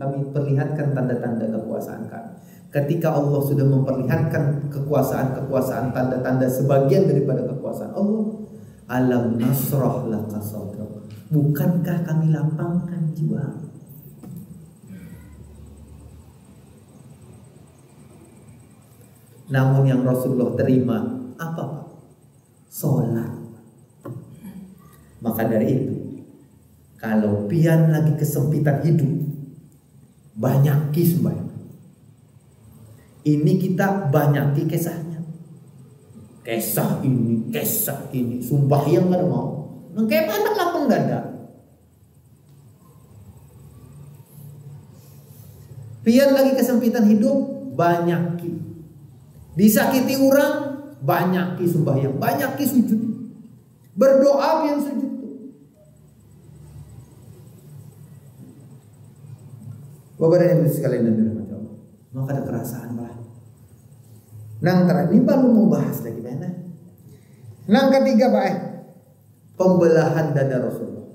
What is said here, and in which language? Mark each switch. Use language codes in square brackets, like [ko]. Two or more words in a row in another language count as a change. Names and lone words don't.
[id] Kami perlihatkan tanda-tanda kekuasaan kami. Ketika Allah sudah memperlihatkan kekuasaan tanda-tanda sebagian daripada kekuasaan Allah, [ar] alam nasrah laka sadrak. [id] Bukankah kami lapangkan jiwa? Namun yang Rasulullah terima apa Pak? Sholat. Maka dari itu, kalau pian lagi kesempitan hidup, banyaki sembahyang. Ini kita banyaki kisahnya. Kisah ini, sembahyang nggak mau. Kayak mana lapang dada. Pian lagi kesempitan hidup, banyaki. Disakiti orang, banyaki sembahyang, banyaki sujud. Berdoa pian sujud. Bapak dan Ibu sekalian dan dirahmati Allah. Maka ada kerasaan Pak. Nang terakhir ini baru mau bahas lagi mana? Nang ketiga Pak, pembelahan dada Rasulullah.